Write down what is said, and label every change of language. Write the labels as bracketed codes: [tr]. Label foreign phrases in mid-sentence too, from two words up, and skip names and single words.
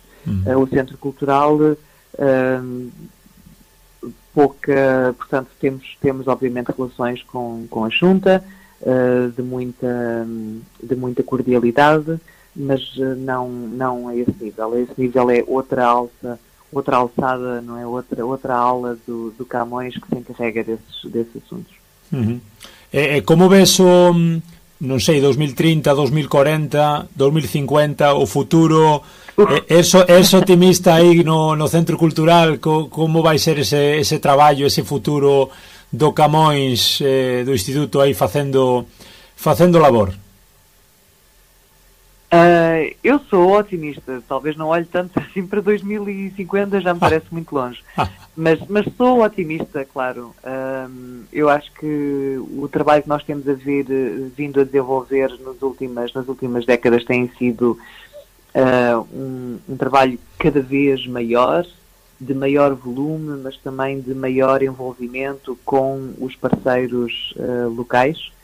[pt] O Centro Cultural, portanto, temos obviamente relações com a Xunta, de muita cordialidade, mas não a esse nível. A esse nível é outra alçada, não é? Outra aula do Camões que se encarrega desses assuntos. Uhum. [gl] Como ves o, non sei, 2030, 2040, 2050, o futuro? Es optimista aí no Centro Cultural? Como vai ser ese traballo, ese futuro do Camões, do Instituto aí facendo labor? [pt] Eu sou otimista, talvez não olhe tanto assim para 2050, já me parece muito longe, mas sou otimista, claro. Eu acho que o trabalho que nós temos vindo a desenvolver nas últimas décadas tem sido um trabalho cada vez maior, de maior volume, mas também de maior envolvimento com os parceiros locais.